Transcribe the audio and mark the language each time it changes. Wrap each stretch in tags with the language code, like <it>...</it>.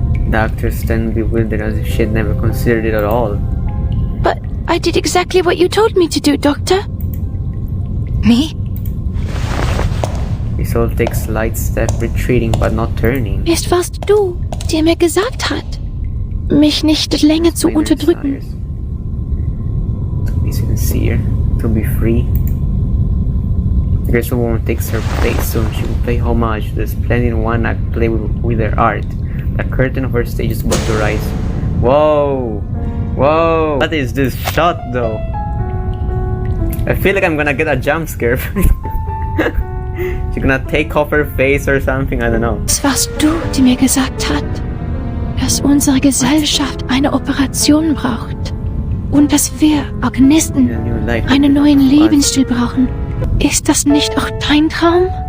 <en>The actors stand bewildered as if she had never considered it at all. But I did exactly what you told me to do, Doctor. Me? Isolde takes a slight step, retreating but not turning.</en> <de>Es warst du, der mir gesagt hat, mich nicht länger zu unterdrücken.</de> <en>To be sincere, to be free. The graceful woman takes her place soon. She will pay homage to the splendid one-act play with her art. The curtain of her stage is about to rise. Whoa! Whoa! What is this shot though? I feel like I'm gonna get a jump scare. She's gonna take off her face or something, I don't know.</en> <de>Es warst du, die mir gesagt hat, dass unsere Gesellschaft eine Operation braucht. Und dass wir Organisten einen neuen Lebensstil brauchen. Ist das nicht auch dein Traum?</de>